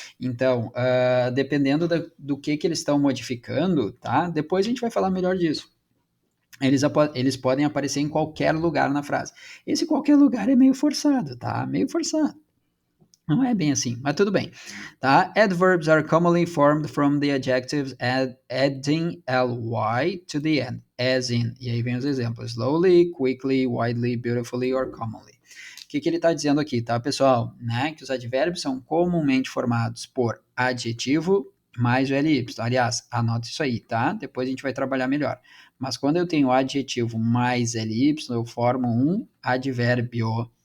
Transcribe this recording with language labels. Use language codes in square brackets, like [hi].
[pt] Então, dependendo do que eles estão modificando, tá? Depois a gente vai falar melhor disso. Eles podem aparecer em qualquer lugar na frase. Esse qualquer lugar é meio forçado, tá? Meio forçado. Não é bem assim, mas tudo bem. Tá? [en] Adverbs are commonly formed from the adjectives adding ly to the end, as in. [pt] E aí vem os exemplos: [en] slowly, quickly, widely, beautifully or commonly. [pt] O que ele está dizendo aqui, tá, pessoal? Né? Que os advérbios são comumente formados por adjetivo mais o ly. Aliás, anota isso aí, tá? Depois a gente vai trabalhar melhor. Mas quando eu tenho adjetivo mais ly, eu formo um advérbio.